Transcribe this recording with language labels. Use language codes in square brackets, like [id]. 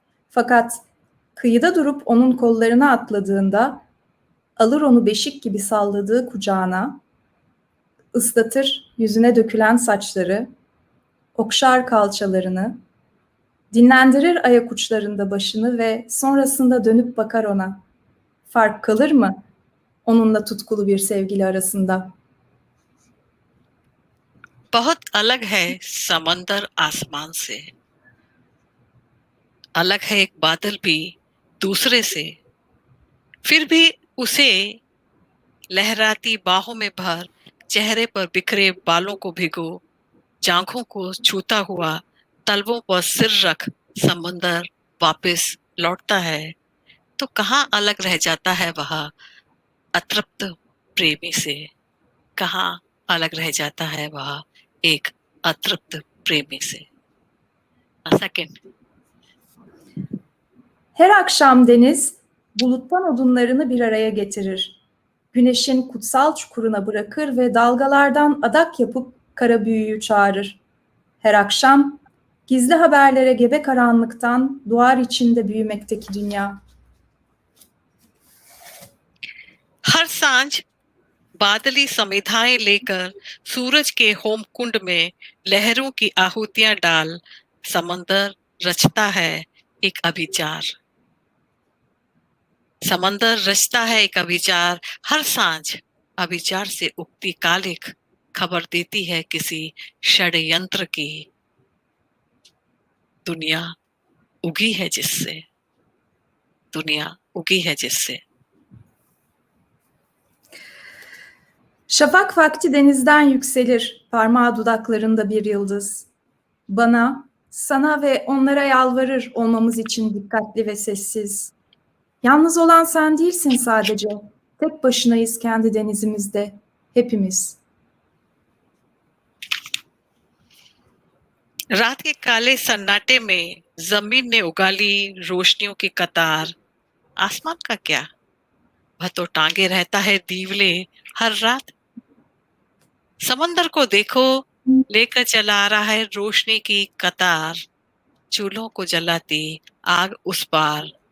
[tr] Fakat kıyıda durup onun kollarına atladığında, alır onu beşik gibi salladığı kucağına, ıslatır yüzüne dökülen saçları, okşar kalçalarını, dinlendirir ayak uçlarında başını ve sonrasında dönüp bakar ona. Fark kalır mı onunla tutkulu bir sevgili arasında? [hi] बहुत अलग है समंदर आसमान से, अलग है एक बादल भी दूसरे से, फिर भी उसे लहराती बाहों में भर, चेहरे पर बिखरे बालों को भिगो, जांघों को छूता हुआ तलवों पर सिर रख समंदर वापस लौटता है, तो कहाँ अलग रह जाता है वह अतृप्त प्रेमी से, कहाँ अलग रह जाता है वह एक अतृप्त प्रेमी से. [en] Second. [tr] Her akşam deniz buluttan odunlarını bir araya getirir. Güneşin kutsal çukuruna bırakır ve dalgalardan adak yapıp kara büyüyü çağırır. Her akşam gizli haberlere gebe karanlıktan duvar içinde büyümekteki dünya. [hi] हर सांझ बादली समिधाएं लेकर सूरज के होम कुंड में लहरों की आहुतियां डाल समंदर रचता है एक अभिचार. समंदर रचता है एक अभिचार. हर सांझ अभिचार से उगती कालिख खबर देती है किसी षड्यंत्र की. दुनिया उगी है जिससे, दुनिया उगी है जिससे. [tr] Şafak vakti denizden yükselir, parmağı dudaklarında bir yıldız. Bana Sana ve onlara yalvarır olmamız için dikkatli ve sessiz. Yalnız olan sen değilsin sadece. Tek başınayız kendi denizimizde. Hepimiz. [hi] रात के काले सन्नाटे में जमीन ने उगा ली रोशनियों की कतार। आसमान का क्या, वह तो टांगे रहता है दीवले हर रात। समंदर को देखो, लेकर चला आ रहा है रोशनी की कतार, चूल्हों को जलाती आग उस पार।